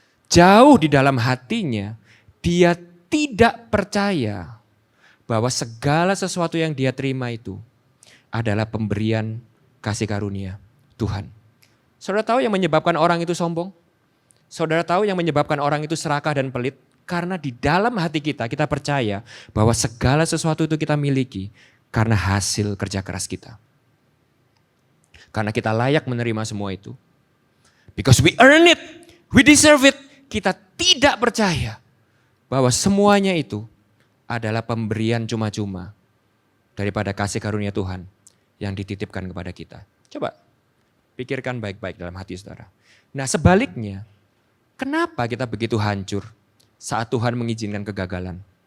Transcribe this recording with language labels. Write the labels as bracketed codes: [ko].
[id] Jauh di dalam hatinya dia tidak percaya bahwa segala sesuatu yang dia terima itu adalah pemberian kasih karunia Tuhan. Saudara tahu yang menyebabkan orang itu sombong? Saudara tahu yang menyebabkan orang itu serakah dan pelit? Karena di dalam hati kita percaya bahwa segala sesuatu itu kita miliki karena hasil kerja keras kita. Karena kita layak menerima semua itu. [en] Because we earn it, we deserve it. [id] Kita tidak percaya bahwa semuanya itu adalah pemberian cuma-cuma daripada kasih karunia Tuhan yang dititipkan kepada kita. Coba pikirkan baik-baik dalam hati saudara. Nah sebaliknya, kenapa kita begitu hancur saat Tuhan mengizinkan kegagalan?